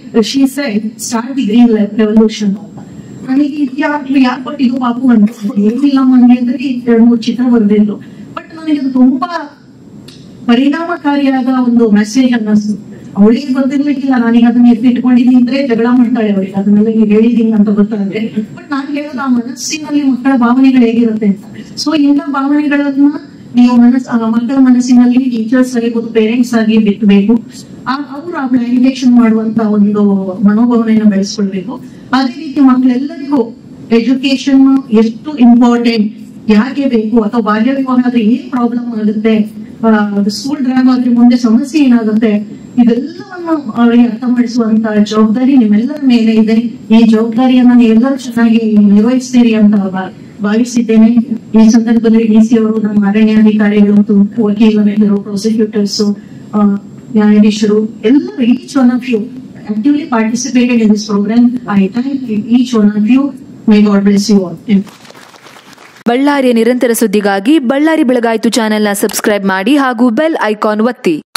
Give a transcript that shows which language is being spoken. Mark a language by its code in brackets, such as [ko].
[en] She said start the green revolution. [kn] ನನಗೆ ಯಾರು ಕೊಟ್ಟಿದ್ದು ಪಾಪು ಅಂತ ಏನಿಲ್ಲ ಮನೆ ಅಂದ್ರೆ 2-3 ಚಿತ್ರ ಬರೆದಿದ್ದು. ಬಟ್ ನನಗೆ ಅದು ತುಂಬಾ ಪರಿಣಾಮಕಾರಿಯಾದ ಒಂದು ಮೆಸೇಜ್ ಅನ್ನಿಸ್ತು. ಅವಳಿಗೆ ಬಂದಿರ್ಲಿಕ್ಕಿಲ್ಲ, ನಾನೀಗ ಅದನ್ನ ಎತ್ತಿಟ್ಕೊಂಡಿದ್ದೀನಿ ಅಂದ್ರೆ ಜಗಳ ಮಾಡ್ತಾಳೆ ಅವಳಿಗೆ, ಅದನ್ನೆಲ್ಲ ಹೇಳಿದೀನಿ ಅಂತ ಗೊತ್ತಾದ್ರೆ. ಬಟ್ ನಾನು ಹೇಳೋದು ಆ ಮನಸ್ಸಿನಲ್ಲಿ ಮಕ್ಕಳ ಭಾವನೆಗಳು ಹೇಗಿರುತ್ತೆ ಅಂತ. ಸೊ ಇಂಥ ಭಾವನೆಗಳನ್ನ ನೀವು ಮಕ್ಕಳ ಮನಸ್ಸಿನಲ್ಲಿ ಟೀಚರ್ಸ್ ಆಗಿರ್ಬೋದು, ಪೇರೆಂಟ್ಸ್ ಆಗಿ ಬಿತ್ತಬೇಕು. ಅವರು ಆ ಪ್ಲಾಂಟೇಶನ್ ಮಾಡುವಂತ ಒಂದು ಮನೋಭಾವನೆಯನ್ನು ಬೆಳೆಸ್ಕೊಳ್ಬೇಕು. ಅದೇ ರೀತಿ ಮಕ್ಕಳೆಲ್ಲರಿಗೂ ಎಜುಕೇಶನ್ ಎಷ್ಟು ಇಂಪಾರ್ಟೆಂಟ್, ಯಾಕೆ ಬೇಕು, ಅಥವಾ ಬಾಲ್ಯ ವಿವಾಹ ಆದ್ರೆ ಏನ್ ಪ್ರಾಬ್ಲಮ್ ಆಗುತ್ತೆ, ಸ್ಕೂಲ್ ಡ್ರಾಗ್ ಆದ್ರೆ ಮುಂದೆ ಸಮಸ್ಯೆ ಏನಾಗುತ್ತೆ, ಇದೆಲ್ಲವನ್ನು ಅವರಿಗೆ ಅರ್ಥ ಮಾಡಿಸುವಂತ ಜವಾಬ್ದಾರಿ ನಿಮ್ಮೆಲ್ಲರ ಮೇಲೆ ಇದೆ. ಈ ಜವಾಬ್ದಾರಿಯನ್ನ ನೀವೆಲ್ಲರೂ ಚೆನ್ನಾಗಿ ನಿರ್ವಹಿಸ್ತೀರಿ ಅಂತ ಭಾವಿಸಿದ್ದೇನೆ. ಈ ಸಂದರ್ಭದಲ್ಲಿ DC ಅವರು, ನಮ್ಮ ಅರಣ್ಯಾಧಿಕಾರಿಗಳು, ವಕೀಲರು, ಪ್ರಾಸಿಕ್ಯೂಟರ್ಸ್, ನ್ಯಾಯಾಧೀಶರು ಎಲ್ಲರೂ [en] each one of you actively participated in this program. I thank each one of you. May God bless you all. [kn] ಬಳ್ಳಾರಿಯ ನಿರಂತರ ಸುದ್ದಿಗಾಗಿ ಬಳ್ಳಾರಿ ಬೆಳಗಾಯಿತು ಚಾನೆಲ್ನ ಸಬ್ಸ್ಕ್ರೈಬ್ ಮಾಡಿ ಹಾಗೂ ಬೆಲ್ ಐಕಾನ್ ಒತ್ತಿ.